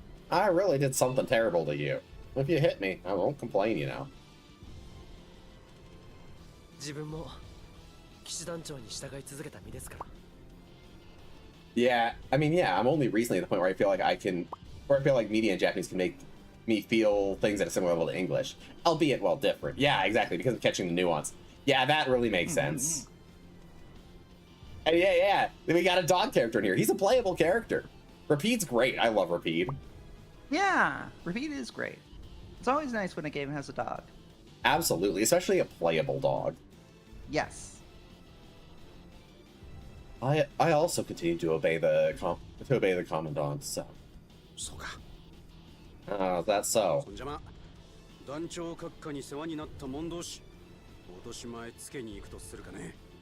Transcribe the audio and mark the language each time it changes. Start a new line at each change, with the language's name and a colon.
English: I really did something terrible to you. If you hit me, I won't complain, you know.
Japanese: 自分も騎士団長に従い続けた身ですから。
English: Yeah, I mean, yeah, I'm only recently at the point where I feel like I can, where I feel like media in Japanese can make me feel things at a similar level to English, albeit well different. Yeah, exactly, because of catching the nuance. Yeah, that really makes sense. And yeah, we got a dog character in here. He's a playable character. Rapid's great. I love Rapid. Yeah, Rapid is great. It's always nice when a game has a dog. Absolutely, especially a playable dog. Yes. I also continue to obey the commandant. So.
Japanese: そうか。
English: That's so.
Japanese: そんじゃま、団長閣下に世話になった者同士、落とし前つけに行くとするかね。